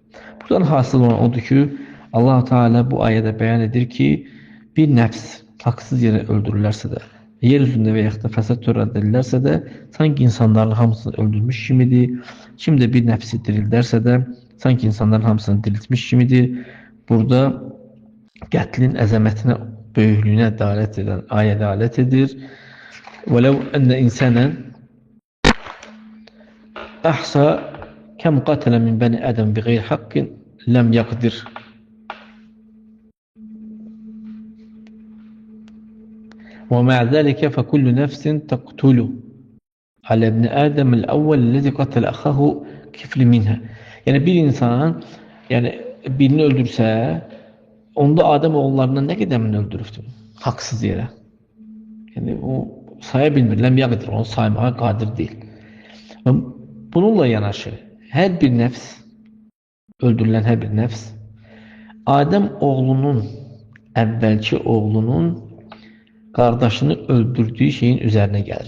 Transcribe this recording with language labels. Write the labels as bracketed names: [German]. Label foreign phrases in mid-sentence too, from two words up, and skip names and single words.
[Azerbaijani] Buradan hasıl olan odur ki, Allah Teala bu ayədə bəyan edir ki, bir nəfs haqsız yerə öldürülərsə də, yer üzündə və yaxud da fəsad törədilirlərsə də, sanki insanların hamısını öldürmüş kimidir. Kim də bir nəfsi dirildərsə də, sanki insanların hamısını diriltmiş kimidir. Burada qətlin əzəmətinə, böyüklüyünə dəlalət edən ayə dəlalət edir. [Arabic] وَلَوْ أَنَّ إِنسَانًا أَحْصَى كَمْ قَتَلَ مِنْ بَنِي آدَمَ بِغَيْرِ حَقٍّ لَمْ يَقْدِرْ ومع ذلك فكل نفس تقتل على ابن آدم الأول الذي قتل أخاه كفل منها. [Azerbaijani] Yani bir insan birini öldürsə, onda Adəm oğullarından nə qədərini öldürübdür? Haqsız yerə. Yəni o saya bilmir, [Arabic] لم يقدر, [Azerbaijani] onu saymağa qadir deyil. Bununla yanaşı hər bir nəfs, öldürülən hər bir nəfs Adəm oğlunun, əvvəlki oğlunun qardaşını öldürdüyü şeyin üzərinə gəlir.